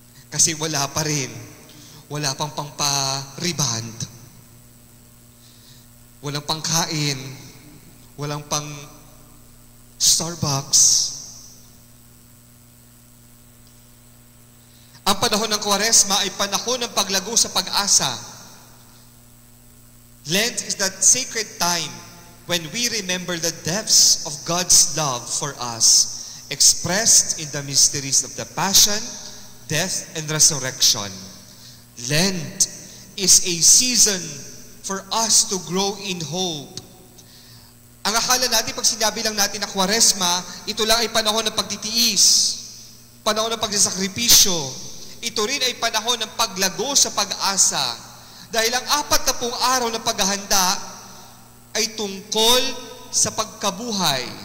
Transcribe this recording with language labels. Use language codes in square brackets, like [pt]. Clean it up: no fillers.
[tl] Kasi wala pa rin. Wala pang pang-reband. Walang pangkain. Walang pang Starbucks. Ang panahon ng Kwaresma ay panahon ng paglago sa pag-asa. [en] Lent is that sacred time when we remember the depths of God's love for us, expressed in the mysteries of the Passion, death, and resurrection. Lent is a season for us to grow in hope. [tl] Ang akala natin, pag sinabi lang natin na Kwaresma, ito lang ay panahon ng pagtitiis, panahon ng pagsasakripisyo. Ito rin ay panahon ng paglago sa pag-asa. Dahil ang 40 araw na paghahanda ay tungkol sa pagkabuhay.